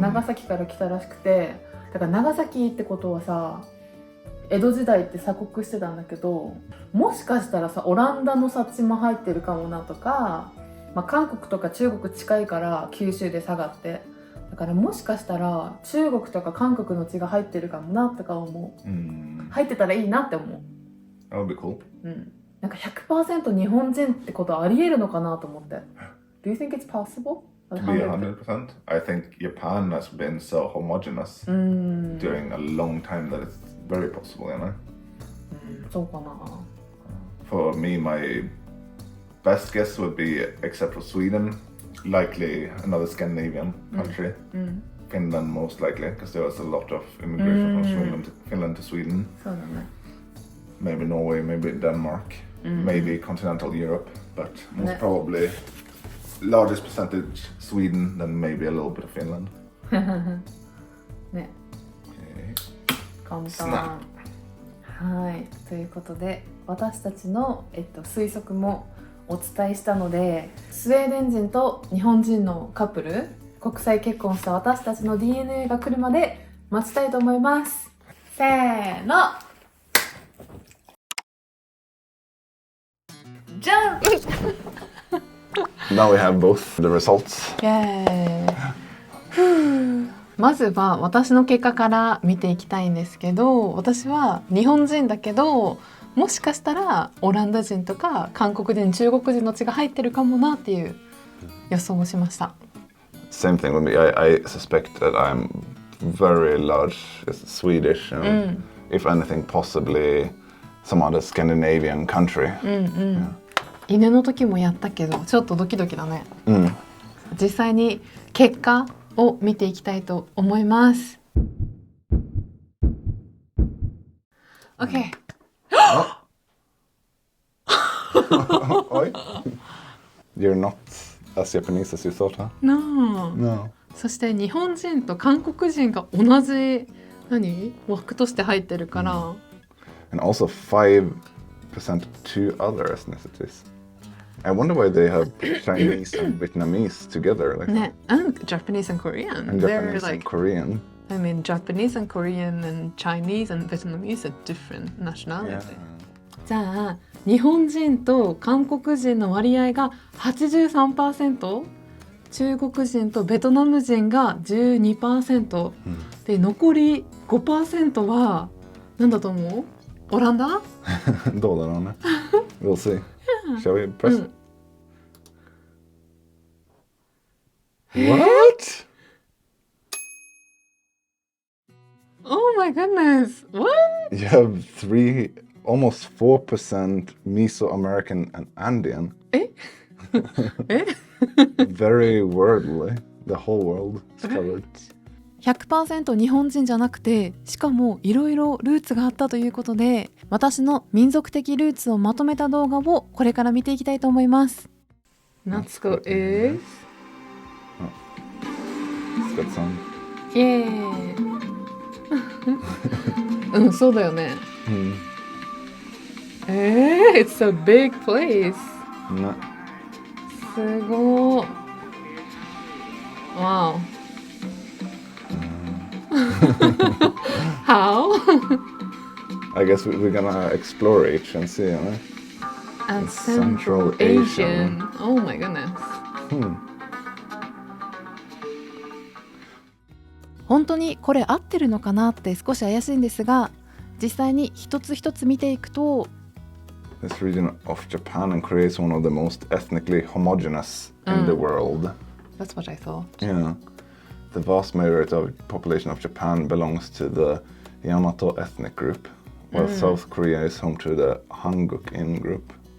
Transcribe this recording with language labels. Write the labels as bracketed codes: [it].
[ja] 長崎から来たらしくて、だから長崎ってことはさ、江戸時代って鎖国してたんだけど、もしかしたらさオランダの血も入ってるかもなとか、韓国とか中国近いから九州で佐賀って、だからもしかしたら中国とか韓国の血が入ってるかもなとか思う。入ってたらいいなって思う。 [en] That would be cool. [ja] なんか 100% 日本人ってことありえるのかなと思って。 [en] Do you think it's possible? To be 100%? I think Japan has been so homogeneous during a long time that it's very possible, you know? [ja] そうかな。 [en] For me, my best guess would be, except for Sweden, likely another Scandinavian country. Finland most likely, because there was a lot of immigration from Finland to Sweden. [ja] そうだね。 [en] Maybe Norway, maybe Denmark, maybe continental Europe, but most probably largest percentage Sweden, then maybe a little bit of Finland. [ja] ね。簡単。はい、ということで私たちの、推測もお伝えしたので、スウェーデン人と日本人のカップル、国際結婚した私たちの DNA が来るまで待ちたいと思います。せーの。じゃん。 [en] Now we have both the results. [ja] イエーイ。まずは私の結果から見ていきたいんですけど、私は日本人だけど、もしかしたらオランダ人とか韓国人、中国人の血が入ってるかもなっていう予想をしました。 [en] Same thing with me. I suspect that I'm very large Swedish, and if anything, possibly some other Scandinavian country. [ja] 犬の時もやったけど、ちょっとドキドキだね。実際に結果を見ていきたいと思います。 [en] OK。 You're not as Japanese as you thought, huh? No. No. [ja] そして日本人と韓国人が同じ枠として入ってるから、 [en] And also 5% two other ethnicities. I wonder why they have Chinese and Vietnamese together. Like ね、and Japanese and Korean. and They're Japanese like, and Korean. I mean, Japanese and Korean and Chinese and Vietnamese are different nationality. Yeah. [ja] じゃあ日本人と韓国人の割合が 83%、中国人とベトナム人が 12%、で残り 5% は何だと思う？オランダ？どうだろうね。 [en] We'll see. Shall we press? What? Oh my goodness! What? You have almost 4% Mesoamerican and Andean. え Very worldly. The whole world is covered. [ja] 100% 日本人じゃなくて、しかもいろいろルーツがあったということで、私の民族的ルーツをまとめた動画をこれから見ていきたいと思います。 [en] Let's go is It's got some. [ja] イエーイうん、そうだよね。 [en] It's a big place. [ja] ね。すごい。 [en] Wow. How? I guess we're gonna explore each and see, right? And Central Central Asian. Oh my goodness. [ja] 本当にこれ合ってるのかなって少し怪しいんですが、実際に一つ一つ見ていくと、 [en] This region of Japan and Korea is one of the most ethnically homogeneous in the world. That's what I thought. Yeah. The vast majority of the population of Japan belongs to the Yamato ethnic group, while South Korea is home to the Hanguk-in group.